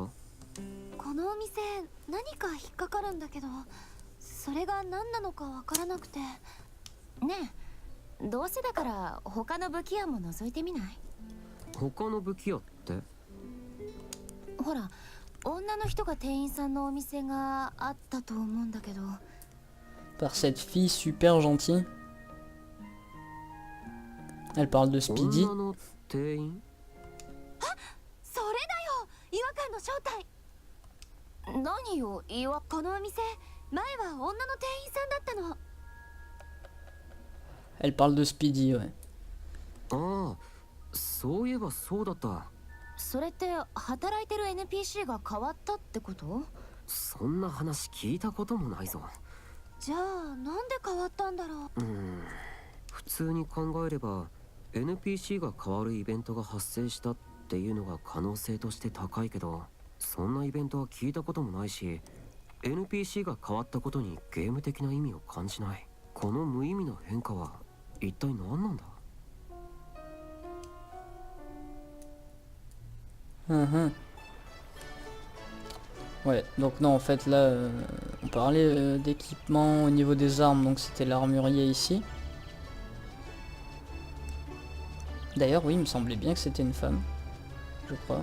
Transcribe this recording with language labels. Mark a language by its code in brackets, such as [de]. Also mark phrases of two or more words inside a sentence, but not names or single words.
[ja] このお店何か引っかかるんだけど、それが何なのかわからなくて。ねえ、どうせだから他の武器屋も覗いてみない？他の武器屋って？ほら、女の人が店員さんのお店があったと思うんだけど。 [fr] Par cette fille super gentille. Elle parle de Speedy. [ja] 女の店員？あ、それだよ、違和感の正体。何よ、このお店前は女の店員さんだったの。 [fr] Elle parle de Speedy, ouais. [ja] ああ、そういえばそうだった。それって働いてる NPC が変わったってこと？そんな話聞いたこともないぞ。じゃあなんで変わったんだろう。普通に考えれば NPC が変わるイベントが発生したっていうのが可能性として高いけど、そんなイベントは聞いたこともないし、 NPC が変わったことにゲーム的な意味を感じない。この無意味な変化は一体何なんだ。 [fr] Ouais, donc non, en fait, là, on parlait d'équipement au niveau des armes, donc c'était l'armurier ici. D'ailleurs, oui, il me semblait bien que c'était une femme, je crois.